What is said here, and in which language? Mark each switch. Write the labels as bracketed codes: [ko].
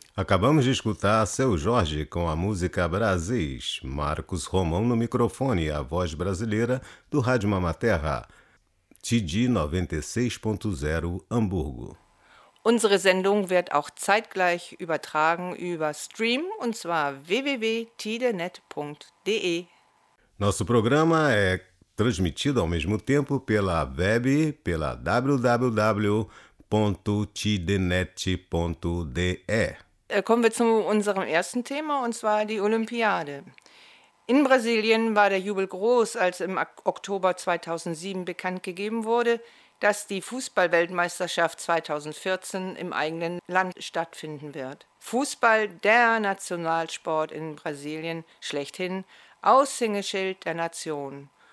[pt] Acabamos de escutar Seu Jorge com a música Brasis, Marcos Romão no microfone, a voz brasileira do Rádio Mama Terra, Tide 96.0 Hamburgo. [de] Unsere Sendung wird auch zeitgleich übertragen über Stream, und zwar www.tidenet.de. [pt] Nosso programa é transmitido ao mesmo tempo pela web, pela www.tidenet.de. [de] Kommen wir zu unserem ersten Thema, und zwar die Olympiade. In Brasilien war der Jubel groß, als im Oktober 2007 bekannt gegeben wurde, dass die Fußball-Weltmeisterschaft 2014 im eigenen Land stattfinden wird. Fußball, der Nationalsport in Brasilien, schlechthin Aushängeschild der Nation.